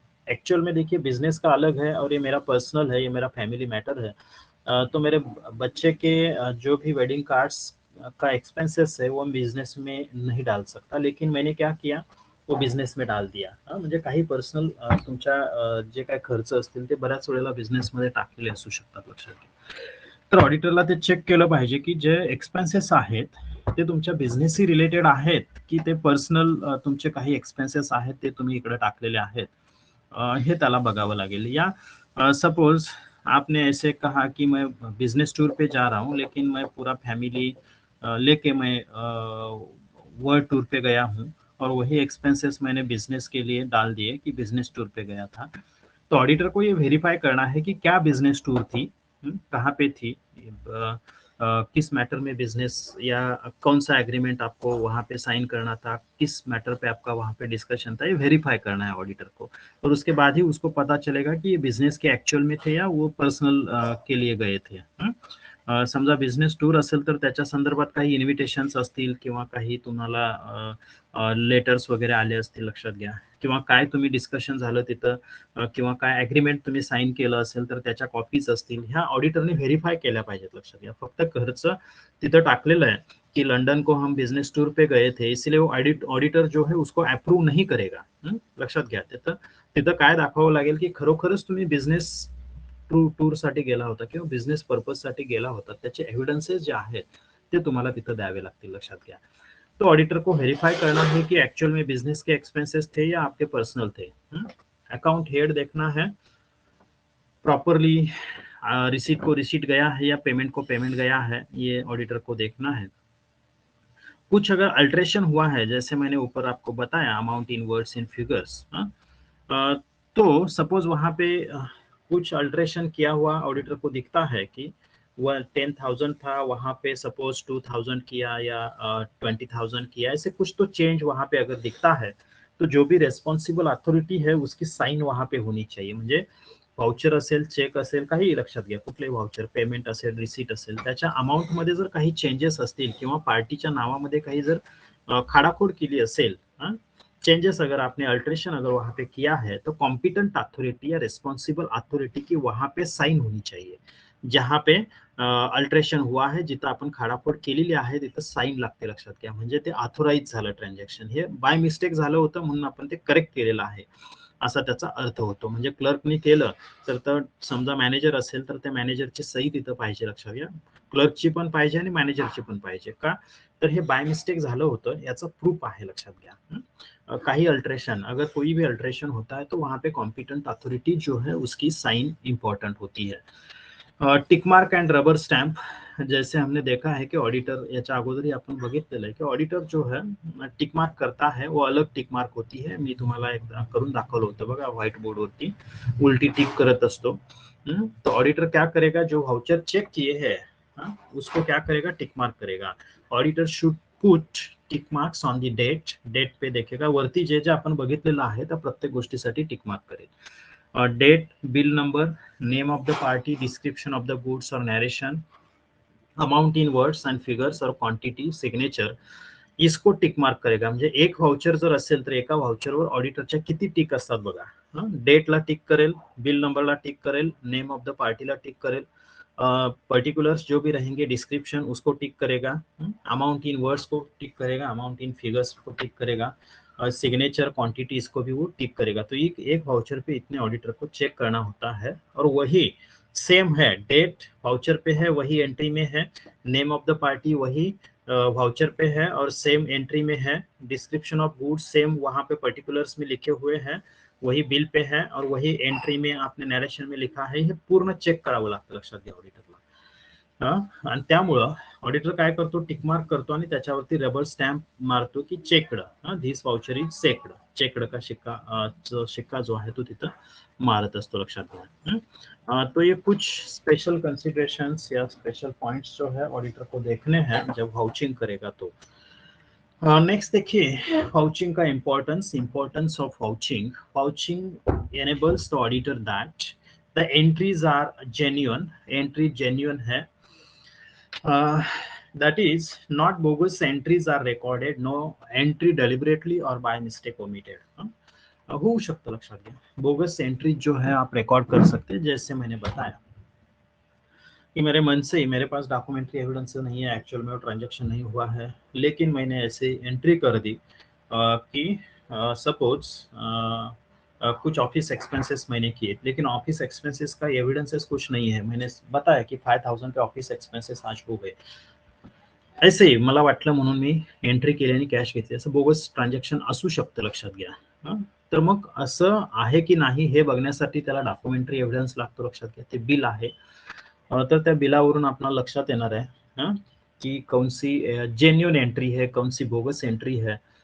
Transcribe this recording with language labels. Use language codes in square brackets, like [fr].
[hi] Actual में देखिए business का अलग है और ये मेरा पर्सनल है, ये मेरा फैमिली मैटर है। तो मेरे बच्चे के जो भी वेडिंग कार्ड्स का एक्सपेंसेस है वो बिजनेस में नहीं डाल सकता, लेकिन मैंने क्या किया, वो बिझनेस में डाल दिया। [mr] म्हणजे काही पर्सनल तुमच्या जे काही खर्च असतील ते बऱ्याच वेळेला बिझनेसमध्ये टाकलेले असू शकतात, लक्षात घ्या। तर ऑडिटरला ते चेक केलं पाहिजे की जे एक्सपेन्सेस आहेत ते तुमच्या बिझनेसशी रिलेटेड आहेत की ते पर्सनल तुमचे काही एक्सपेन्सेस आहेत ते तुम्ही इकडे टाकलेले आहेत, हे त्याला बघावं लागेल। [hi] या सपोज आपने ऐसे कहा कि मैं बिजनेस टूर पे जा रहा हूँ, लेकिन मैं पूरा फैमिली लेके मैं वर्ल्ड टूर पे गया हूँ, और वही एक्सपेंसेस मैंने बिजनेस के लिए डाल दिए कि बिजनेस टूर पे गया था। तो ऑडिटर को ये वेरीफाई करना है कि क्या बिजनेस टूर थी, कहाँ पे थी, किस मैटर में बिजनेस, या कौन सा एग्रीमेंट आपको वहाँ पे साइन करना था, किस मैटर पे आपका वहाँ पे डिस्कशन था, ये वेरीफाई करना है ऑडिटर को। और उसके बाद ही उसको पता चलेगा कि ये बिजनेस के एक्चुअल में थे या वो पर्सनल के लिए गए थे। [mr] समजा बिझनेस टूर असेल तर त्याच्या संदर्भात काही इन्व्हिटेशन्स असतील किंवा काही तुम्हाला लेटर्स वगैरे आले असतील, लक्षात घ्या, किंवा काय तुम्ही डिस्कशन झालं तिथं, किंवा काय ॲग्रीमेंट तुम्ही साइन केलं असेल तर त्याच्या कॉपीज असतील, ह्या ऑडिटरने व्हेरीफाय केल्या पाहिजेत, लक्षात घ्या। फक्त खर्च तिथं टाकलेलं आहे कि [hi] लंदन को हम बिजनेस टूर पे गए थे, इसलिए वो ऑडिटर जो है उसको अप्रूव नहीं करेगा। [mr] लक्षात घ्या, तिथं काय दाखवावं लागेल की खरोखरच तुम्ही बिझनेस टूर साठी गेला होता किंवा बिझनेस पर्पज साठी गेला होता, त्याचे एव्हिडन्सेस जे आहेत ते तुम्हाला तिथं द्यावे लागतील, लक्षात घ्या। [hi] तो ऑडिटर को वेरीफाई करना है कि एक्चुअल में बिजनेस के एक्सपेंसेस थे या आपके पर्सनल थे। अकाउंट हेड देखना है प्रॉपरली, रिसीट को रिसीट गया है या पेमेंट को पेमेंट गया है, ये ऑडिटर को देखना है। कुछ अगर अल्ट्रेशन हुआ है, जैसे मैंने ऊपर आपको बताया, amount in words in figures, तो सपोज वहां पे कुछ अल्ट्रेशन किया हुआ ऑडिटर को दिखता है कि वह 10,000 था, वहां पे सपोज 2,000 किया या 20,000 किया, ऐसे कुछ तो चेंज वहां पे अगर दिखता है, तो जो भी रेस्पॉन्सिबल अथॉरिटी है उसकी साइन वहां पे होनी चाहिए। [mr] म्हणजे व्हाउचर असेल, चेक असेल, काही लक्षात घ्या, कुठले व्हाउचर, पेमेंट असेल, रिसीट असेल, त्याच्या अमाउंट मध्ये जर काही चेंजेस असतील किंवा पार्टीच्या नावामध्ये काही जर खाडाखोड केली असेल, [hi] चेंजेस अगर आपने अल्ट्रेशन अगर वहां पे किया है, तो कॉम्पिटेंट अथॉरिटी या रेस्पॉन्सिबल अथॉरिटी की वहां पे साइन होनी चाहिए। जहां पे अल्ट्रेशन हुआ है, [mr] जिथं आपण खाडाफोड केलेली आहे तिथं साइन लागते, लक्षात घ्या, म्हणजे ते ऑथोराइज झालं ट्रान्झॅक्शन। हे बाय मिस्टेक झालं होतं म्हणून आपण ते करेक्ट केलेलं आहे असा त्याचा अर्थ होतो। म्हणजे क्लर्कने केलं तर समजा मॅनेजर असेल तर त्या मॅनेजरची सही तिथं पाहिजे, लक्षात घ्या, क्लर्कची पण पाहिजे आणि मॅनेजरची पण पाहिजे। का तर हे बाय मिस्टेक झालं होतं याचा प्रूफ आहे, लक्षात घ्या। [hi] काही अल्ट्रेशन, अगर कोई भी अल्ट्रेशन होता है तो वहां पे कॉम्पिटेंट अथॉरिटी जो है उसकी साइन इंपॉर्टेंट होती है। Tick mark and rubber stamp, जैसे हमने देखा है कि ऑडिटर, [mr] याच्या अगोदरही आपण बघितलेलं आहे की [hi] ऑडिटर जो है टिक मार्क करता है, वो अलग टिक मार्क होती है। [mr] मी तुम्हाला एकदा करून दाखवलं होतं बघा, व्हाईट बोर्ड वरती उलटी टिक करत असतो। [hi] तो ऑडिटर क्या करेगा, जो व्हाउचर चेक किए हैं हाँ, उसको क्या करेगा, टिक मार्क करेगा. [en] Auditor should put tick marks on the date. [hi] Date पे देखेगा, [mr] वरती जे जे आपण बघितलेलं आहे त्या प्रत्येक गोष्टीसाठी टिक मार्क करेल. [hi] Date, bill number, name of the party, description of the goods और narration, amount in words and figures और क्वांटिटी, सिग्नेचर, इसको टिक मार्क करेगा. [mr] म्हणजे एक व्हाउचर जर असेल तर एका व्हाउचरवर ऑडिटरच्या किती टिक असतात बघा. डेटला टिक करेल, बिल नंबरला टिक करेल, [hi] नेम ऑफ द पार्टीला टिक करेल, पर्टिकुलर्स जो भी रहेंगे, डिस्क्रिप्शन उसको टिक करेगा, अमाउंट इन वर्ड्स को टिक करेगा, अमाउंट इन फिगर्स को टिक करेगा, सिग्नेचर, क्वांटिटी, इसको भी वो टिक करेगा. तो एक वाउचर पे इतने ऑडिटर को चेक करना होता है. और वही सेम है, डेट वाउचर पे है वही एंट्री में है, नेम ऑफ द पार्टी वही वाउचर पे है और सेम एंट्री में है, डिस्क्रिप्शन ऑफ गुड्स सेम वहाँ पे पर्टिकुलर्स में लिखे हुए हैं, वही बिल पे है और वही एंट्री में आपने नरेशन में लिखा है. [mr] हे पूर्ण चेक करावं लागतं, लक्षात घ्या ऑडिटरला. आणि त्यामुळं ऑडिटर काय करतो, टिक मार्क करतो आणि त्याच्यावरती रबर स्टॅम्प मारतो की checked, [en] This voucher is checked. [mr] Checked का शिक्का जो आहे तो तिथं मारत असतो, लक्षात घ्या. [hi] तो ये कुछ स्पेशल कंसिडरेशंस या स्पेशल पॉइंट्स जो है ऑडिटर को देखने हैं जब वाउचिंग करेगा तो. नेक्स्ट देखिए वाउचिंग का importance of vouching. [en] Vouching enables the auditor that the entries are genuine. [hi] Entry genuine है. [en] That is, not bogus entries are recorded, no entry deliberately or by mistake omitted. [hi] हो सकता, [mr] लक्षात घ्या. [hi] Bogus entry जो है आप record कर सकते हैं, जैसे मैंने बताया कि मेरे मन से ही मेरे पास डॉक्यूमेंट्री एविडेंस नहीं है, एक्चुअल में वो ट्रांजैक्शन नहीं हुआ है, लेकिन मैंने ऐसे एंट्री कर दी कि सपोज कुछ ऑफिस एक्सपेंसेस मैंने किए, लेकिन ऑफिस एक्सपेंसेस का एविडेंसेस कुछ नहीं है. मैंने बताया कि 5000 के ऑफिस एक्सपेंसेस आज हो गए, [mr] ऐसे ही मला वाटलं म्हणून मी एंट्री केली आणि कॅश घेतली, असं बोगस ट्रान्झॅक्शन असू शकतं, लक्षात घ्या. तर मग असं आहे की नाही हे बघण्यासाठी त्याला डॉक्युमेंटरी एव्हिडन्स लागतो, लक्षात घ्या. ते बिल आहे, तर त्या बिलावरून आपल्याला लक्षात येणार आहे कि [hi] कौन सी जेन्युइन एंट्री है, [mr] कौन सी बोगस एंट्री है.